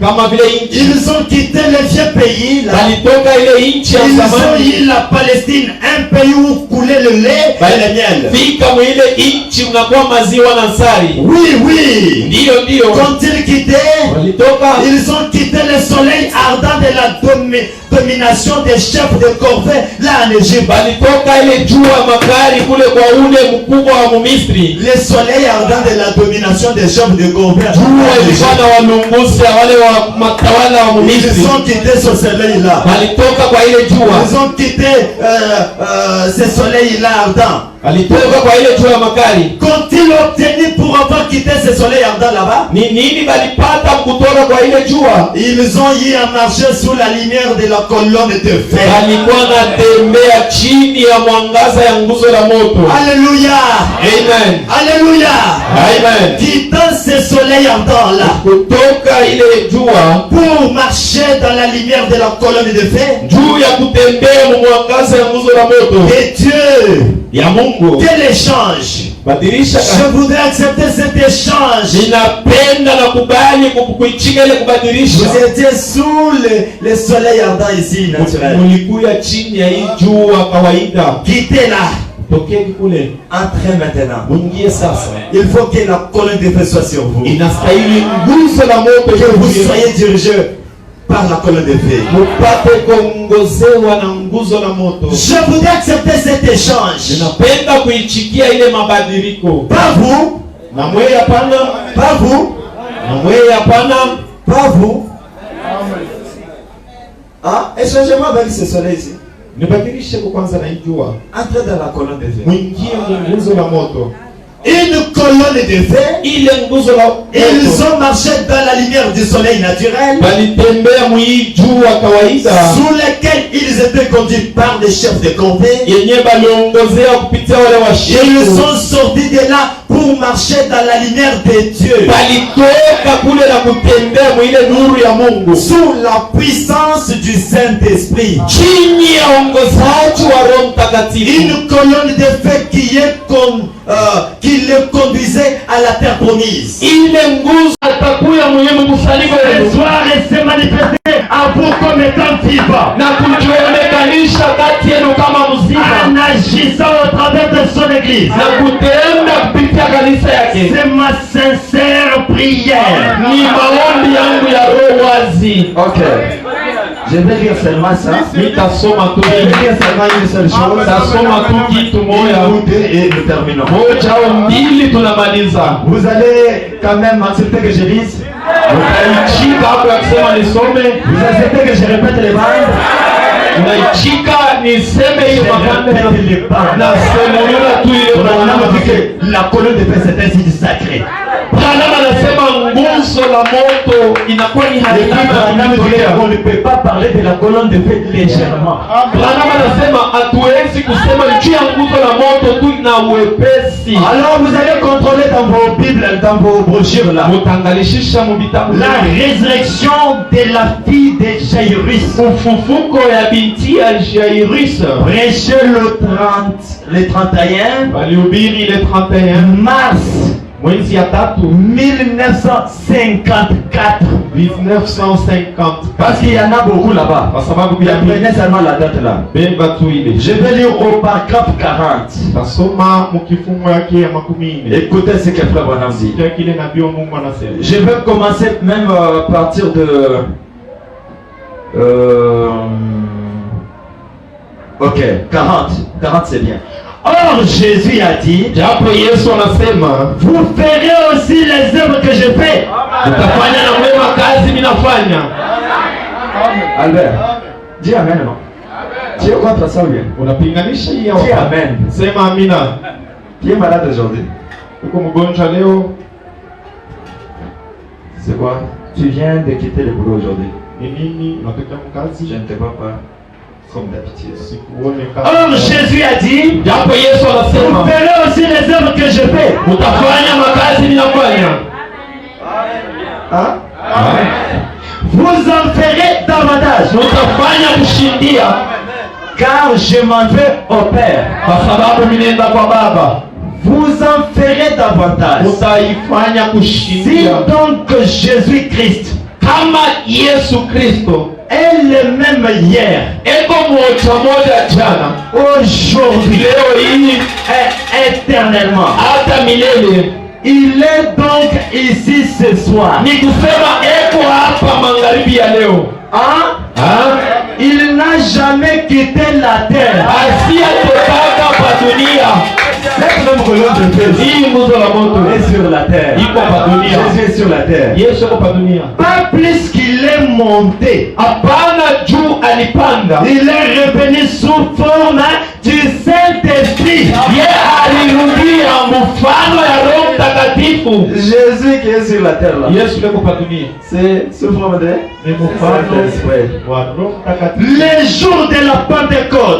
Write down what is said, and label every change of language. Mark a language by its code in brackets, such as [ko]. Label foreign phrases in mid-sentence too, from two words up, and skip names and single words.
[sw] kama vile nchi. [fr] Ils ont quitté le vieux pays. Là. [sw] Walitoka ile nchi ya [fr] Ils ont [sw] zamani, [fr] eu la Palestine, un pays où coulait le lait et le miel. [sw] fika mwile nchi mnakuwa maziwa na sari. [fr] Oui, oui. [sw] Ndiyo, [fr] Quand ils quittaient, [sw] walitoka [fr] ils ont quitté le soleil ardent de la domination des chefs de corvée là en Égypte. [sw] walitoka ile jua makali kule kwa ule mkubwa wa Mumisri. [fr] Le soleil ardent de la domination des chefs de corvée. [sw] Jua ilikuwa na walunguzi wale wa matawala wa Mumisri, [fr] Ils ont quitté ce soleil là. [sw] walitoka kwa ile jua, [fr] Ils ont quitté ce soleil là ardent. [sw] walitoka kwa ile jua makali. [fr] Qu'ont-ils obtenu pour avoir quitté ce soleil ardent là-bas? [sw] Ni nini walipata kutoka kwa ile jua? [fr] Ils ont eu à marcher sous la lumière de la colonne de feu. [sw] Walikuwa natembea chini ya mwangaza ya nguzo la moto. [fr] Alléluia. [sw] Amen. [fr] Alléluia. [sw] Amen. [fr] Quittant ce soleil ardent là [sw] Kutoka ile jua [fr] pour marcher dans la lumière de la colonne de feu. [sw] juu ya kutembea mu mwangaza ya nguzo la moto [fr] Et Dieu, [sw] ya Mungu. [fr] quel échange. [sw] Badilisha [fr] Je voudrais accepter cet échange. [sw] ninapenda na kubali kuichika ile kubadilisha. [fr] Vous étiez sous le soleil ardent ici, naturel. [sw] Mulikuya chini ya hii jua kawaida. [fr] Quittez là. [sw] Tokeni kule, [fr] Entrez maintenant. [sw] mwingie sasa. [fr] Il faut que la colonne de feu soit sur vous. [sw] Inastahili nguzo la moto [fr] Que vous [sw] iwe [fr] soyez dirigé par la colonne de feu. [sw] mupate kuongozewa na nguzo la moto. [fr] Je voudrais accepter cet échange. [sw] Ninapenda kuichikia ile mabadiliko. [fr] Pas vous, [sw] Na mwe hapana, [fr] pas vous, [sw] na mwe hapana. [fr] pas vous. Ah, échangez-moi avec ce soleil ici. [sw] Nibadilishe kwa kwanza na hii jua. [fr] Entrez dans la colonne de feu. [sw] Mwingie mu nguzo la moto. [fr] Une colonne de feu. [sw] Ile nguzo la [fr] Ils [sw] moto [fr] ont marché dans la lumière du soleil naturel, [sw] balitembea mwii jua kawaida [fr] sous lequel ils étaient conduits par des chefs de corvée. [sw] yenye baliongozea kupitia wale [fr] Ils [sw] washefu. [fr] sont sortis de là pour marcher dans la lumière de Dieu, [sw] Balitoka kule na kutembea mwile nuru ya Mungu [fr] sous la puissance du Saint-Esprit. [sw] chini ya ongozaji wa Roho Mtakatifu. [fr] Une colonne de feu qui les conduisait à la terre promise. [sw] Ile nguzo atakuya muhimu kusanyiko [fr] Ce [sw] lenu [fr] soir, elle s'est manifestée à vous comme étant vivant, [sw] na kujionekanisha kati yenu kama [fr] en [sw] mzima [fr] agissant au travers de son église. [sw] na kutenda kupitia kanisa yake. [fr] C'est ma sincère prière. [sw] Ni maombi yangu ya roho wazi. [fr] Ok. Je vais lire seulement ça. [sw] Nitasoma tu [fr] Je vais lire seulement une seule chose. [sw] tasoma tu kitu moya [fr] Ou deux et nous terminons. [sw] moja au mbili tunamaliza. [fr] Vous allez quand même accepter que je lise. [sw] Utaichika hapo ya kusema nisome, [fr] Vous acceptez que je répète les bandes. [sw] unaichika niseme hiyo [fr] Je [sw] mapande [fr] répète les bandes. [sw] na semulula tu ile [fr] On a [sw] maneno. [fr] dit que la colonne de feu c'est un signe sacré. [sw] Branham anasema nguzo la moto inakuwa ni [fr] on ne peut pas parler de la colonne de feu légèrement. [sw] Branham anasema hatuwezi kusema juu ya nguzo la moto tu na uwepesi. [fr] Alors vous allez contrôler dans vos bibles, dans vos brochures là. [sw] Mutangalishisha mu vitabu. [fr] La résurrection de la fille de Jairus. [sw] Ufufuko ya binti ya Jairus. [fr] Prêché le 31 [sw] walihubiri le 31 [fr] mars [sw] mwezi ya tatu [fr] 1954. [sw] 1954. [fr] Parce qu'il y en a beaucoup là-bas. [sw] Kwa sababu bila [fr] prenez seulement la date là. [sw] Beba tu ile. [fr] Je vais lire au paragraphe 40. [sw] Tasoma mkifungo yake ya 40. [fr] Écoutez ce que frère Branham dit. [sw] Kile nabii wa Mungu anasema. [fr] Je vais commencer même à partir de OK, 40. 40 c'est bien. Or Jésus a dit, [sw] japo Yesu anasema, [fr] vous ferez aussi les œuvres que je fais. [sw] Mtafanya na mema kazi minafanya. [fr] Albert, dis amen non? Tu es contre ça ou bien? [sw] Unapinganisha hii hapo. [fr] Dis amen. [sw] Sema amina. [fr] Tu es malade aujourd'hui? [sw] Uko mgonjwa leo? [fr] C'est quoi? Tu viens de quitter le boulot aujourd'hui. [sw] Ni nini unatoka mkazi? [fr] Je ne te vois pas comme d'habitude. Or Jésus a dit, [sw] japo Yesu anasema, [fr] vous ferez aussi les œuvres que je fais. [sw] Mtafanya makazi ninafanya. [fr] Hein? Vous en ferez davantage. [sw] Mtafanya kushindia. [fr] Car je m'en vais au Père. [sw] Kwa sababu mimi naenda kwa Baba. [fr] Vous en ferez davantage. [sw] Mtaifanya kushindia. [fr] Si donc Jésus-Christ, [sw] kama Yesu Kristo [fr] est le même hier, [sw] eko moja jana, [fr] aujourd'hui, [sw] leo hii, [fr] et éternellement, [sw] hata milele. [fr] Il est donc ici ce soir. [sw] Ni kusema eko hapa magharibi ya leo. [fr] Il n'a jamais quitté la terre. [sw] Asiyetoka pa dunia. [fr] Cette même colonne de feu [sw] hii nguzo la moto [fr] est sur la terre. [sw] iko pa dunia. [fr] Jésus est sur la terre. [sw] Yesu iko pa dunia. [fr] Pas plus qu'il est monté. [sw] Hapana juu alipanda. [fr] Il est revenu sous forme du Saint-Esprit. [sw] Ye alirudia mfano ya Roho Mtakatifu. [fr] Jésus qui est sur la terre là. [sw] Yesu iko pa dunia. [fr] C'est sous forme de le jour de la Pentecôte,